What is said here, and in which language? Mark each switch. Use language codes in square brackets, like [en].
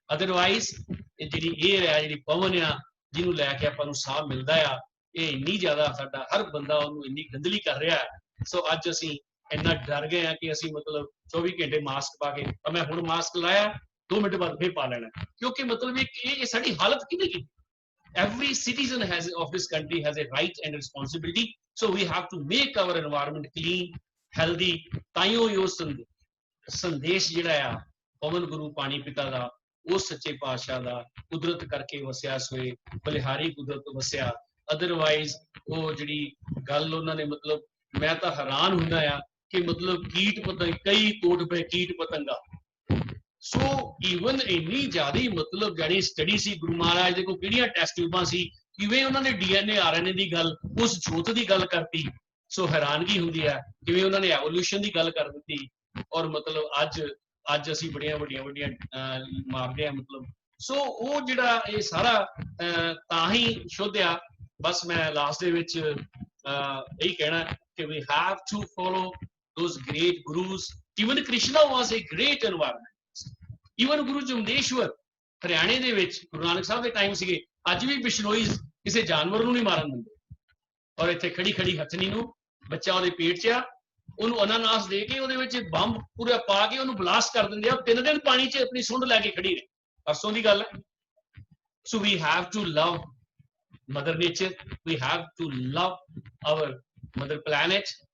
[pa] Otherwise ਜਿਹੜੀ ਇਹ ਹੈ, ਜਿਹੜੀ ਪਵਨ ਆ ਜਿਹਨੂੰ ਲੈ ਕੇ ਆਪਾਂ ਨੂੰ ਸਾਹ ਮਿਲਦਾ ਆ, ਇਹ ਇੰਨੀ ਜ਼ਿਆਦਾ ਸਾਡਾ ਹਰ ਬੰਦਾ ਉਹਨੂੰ ਇੰਨੀ ਗੰਦਲੀ ਕਰ ਰਿਹਾ ਹੈ। ਸੋ ਅੱਜ ਅਸੀਂ ਇੰਨਾ ਡਰ ਗਏ ਆ ਕਿ ਅਸੀਂ ਮਤਲਬ 24 ਘੰਟੇ ਮਾਸਕ ਪਾ ਕੇ, ਮੈਂ ਹੁਣ ਮਾਸਕ ਲਾਇਆ 2 ਮਿੰਟ ਬਾਅਦ ਫਿਰ ਪਾ ਲੈਣਾ, ਕਿਉਂਕਿ ਮਤਲਬ ਇਹ ਸਾਡੀ ਹਾਲਤ ਕਿਹਨੇ ਕੀਤੀ। [en] Every citizen of this country has a right and responsibility. So we have to make our environment clean, healthy. [pa] ਤਾਈਓ ਇਹ ਸੰਦੇਸ਼ ਜਿਹੜਾ ਆ ਪਵਨ ਗੁਰੂ ਪਾਣੀ ਪਿਤਾ ਦਾ, ਉਸ ਸੱਚੇ ਪਾਤਸ਼ਾਹ ਦਾ, ਕੁਦਰਤ ਕਰਕੇ ਵਸਿਆ ਸੋਏ ਬਲਿਹਾਰੀ ਕੁਦਰਤ ਵਸਿਆ। ਅਦਰਵਾਈਜ਼ ਉਹ ਜਿਹੜੀ ਗੱਲ ਉਹਨਾਂ ਨੇ ਮਤਲਬ, ਮੈਂ ਤਾਂ ਹੈਰਾਨ ਹੁੰਦਾ ਆ ਕਿ ਮਤਲਬ ਕੀਟ ਪਤੰਗ, ਕਈ ਕੋਟ ਪਏ ਕੀਟ ਪਤੰਗਾ, ਸੋ ਈਵਨ ਇੰਨੀ ਜ਼ਿਆਦਾ ਮਤਲਬ ਜਾਨੀ ਸਟੱਡੀ ਸੀ ਗੁਰੂ ਮਹਾਰਾਜ ਦੇ ਕੋਲ ਕਿਹੜੀਆਂ ਟੈਸਟ ਟਿਊਬਾਂ ਸੀ, ਕਿਵੇਂ ਉਹਨਾਂ ਨੇ ਡੀਐਨਏ ਆਰਐਨਏ ਦੀ ਗੱਲ ਉਸ ਜੋਤ ਦੀ ਗੱਲ ਕਰਤੀ। ਸੋ ਹੈਰਾਨਗੀ ਹੁੰਦੀ ਹੈ ਕਿਵੇਂ ਉਹਨਾਂ ਨੇ ਐਵੋਲੂਸ਼ਨ ਦੀ ਗੱਲ ਕਰ ਦਿੱਤੀ। ਔਰ ਮਤਲਬ ਅੱਜ ਅਸੀਂ ਬੜੀਆਂ ਵੱਡੀਆਂ ਮਾਰਦੇ ਆ ਮਤਲਬ। ਸੋ ਉਹ ਜਿਹੜਾ ਇਹ ਸਾਰਾ ਤਾਂ ਹੀ ਸ਼ੁੱਧ ਆ। ਬਸ ਮੈਂ ਲਾਸਟ ਦੇ ਵਿੱਚ ਇਹੀ ਕਹਿਣਾ ਕਿ [en] we have to follow those great gurus. Even Krishna was a great environment. [pa] Even Guru Jamdeshwar ਹਰਿਆਣੇ ਦੇ ਵਿੱਚ ਗੁਰੂ ਨਾਨਕ ਸਾਹਿਬ ਦੇ ਟਾਈਮ ਸੀਗੇ, ਅੱਜ ਵੀ ਬਿਸ਼ਨੋਈ ਕਿਸੇ ਜਾਨਵਰ ਨੂੰ ਨਹੀਂ ਮਾਰਨ ਦਿੰਦੇ। ਔਰ ਇੱਥੇ ਖੜੀ ਹਥਨੀ ਨੂੰ ਬੱਚਾ ਉਹਦੇ ਪੇਟ 'ਚ ਆ, ਉਹਨੂੰ ਅਨਾਨਾਸ ਦੇ ਕੇ ਉਹਦੇ ਵਿੱਚ ਬੰਬ ਪੂਰਾ ਪਾ ਕੇ ਉਹਨੂੰ ਬਲਾਸਟ ਕਰ ਦਿੰਦੇ ਆ। 3 ਦਿਨ ਪਾਣੀ 'ਚ ਆਪਣੀ ਸੁੰਡ ਲੈ ਕੇ ਖੜੀ ਰਹੇ, ਪਰਸੋਂ ਦੀ ਗੱਲ ਹੈ। [en] So we have to love mother nature, we have to love our mother planet.